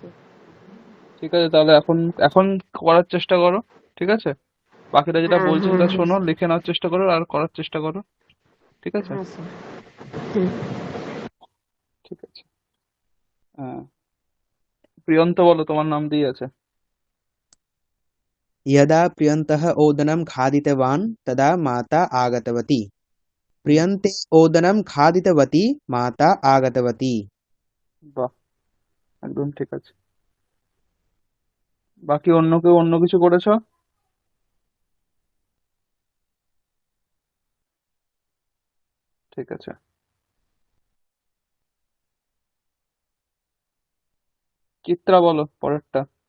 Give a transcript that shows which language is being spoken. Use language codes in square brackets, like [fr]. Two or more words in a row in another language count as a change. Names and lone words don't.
[bn] ঠিক আছে, তাহলে এখন এখন করার চেষ্টা করো, ঠিক আছে। বাকিরা যেটা হ্যাঁ বলছে হ্যাঁ সেটা হ্যাঁ শোনো, লিখে নেওয়ার চেষ্টা করো আর করার চেষ্টা করো, ঠিক আছে। হ্যাঁ স্যার। হ্যাঁ ঠিক আছে। হ্যাঁ, প্রিয়ন্ত বলো, তোমার নাম দিয়ে আছে। [sa] यदा प्रियन्तः ओदनं खादितवान् तदा माता आगतवती। प्रियन्ते ओदनं खादितवती माता आगतवती। [bn] বাহ, একদম ঠিক আছে। বাকি অন্য কেউ অন্য কিছু করেছো? ঠিক আছে, চিত্রা বলো পরেরটা।